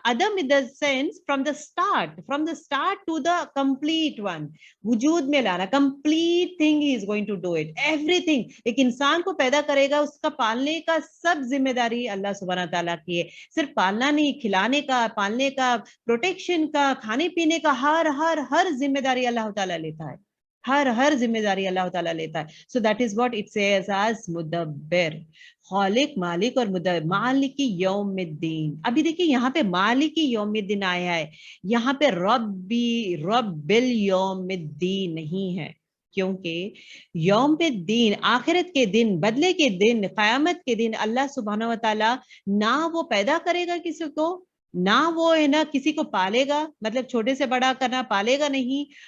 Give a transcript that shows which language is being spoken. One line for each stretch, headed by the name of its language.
English: عدم in the sense from the start to the complete one,
Urdu: وجود میں لانا,
English: complete thing he is going to do it, everything.
Urdu: ایک انسان کو پیدا کرے گا, اس کا پالنے کا سب ذمہ داری اللہ سبحانہ تعالیٰ کی ہے. صرف پالنا نہیں, کھلانے کا, پالنے کا, پروٹیکشن کا, کھانے پینے کا, ہر ذمہ داری اللہ تعالیٰ لیتا ہے. ہر ذمہ داری اللہ تعالیٰ لیتا ہے.
English: So that is what it says as مدبر.
Urdu: خالق, مالک اور مدبر. مالکی یوم الدین. ابھی دیکھیں یہاں پہ مالکی یوم الدین آیا ہے, یہاں پہ رب الیوم الدین نہیں ہے, کیونکہ یوم الدین آخرت کے دن, بدلے کے دن, قیامت کے دن اللہ سبحانہ و تعالیٰ نہ وہ پیدا کرے گا کسی کو, نہ وہ ہے نا کسی کو پالے گا, مطلب چھوٹے سے بڑا کرنا, پالے گا نہیں.